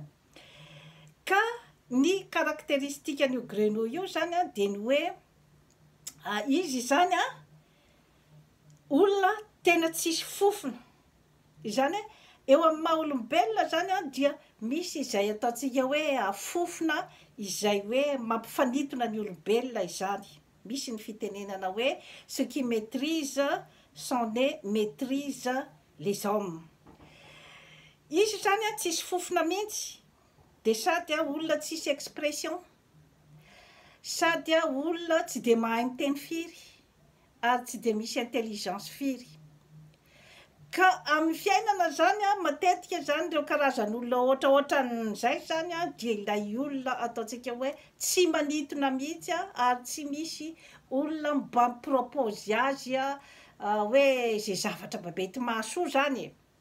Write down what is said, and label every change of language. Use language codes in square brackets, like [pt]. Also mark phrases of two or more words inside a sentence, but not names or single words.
[mg] Ka ny karakteristika an'io grenouille io zany a de ny hoe izy zany a olona tena tsisy fofona, izany hoe eo amin'ny maha olombelona zany a dia misy izay ataontsika hoe fofona izay hoe mampifanitona ny olombelona izany. Misy ny fitenenana hoe [fr] ce qui maîtrise son nez maîtrise les hommes. [mg] Izy zany a tsisy fofona mihitsy, de sady a olona tsisy expression, sady a olona tsy de mahay miteny firy ary tsy de misy intelligence firy. Ka amin'ny fiainana zany a matetika zany reo karazan'olona ohatraohatran'izay zany a dia ilay olona ataontsika hoe tsy manintona mihitsy a ary tsy misy olona mba mipropôzy azy a hoe zay zavatra mety mahasoa zany e.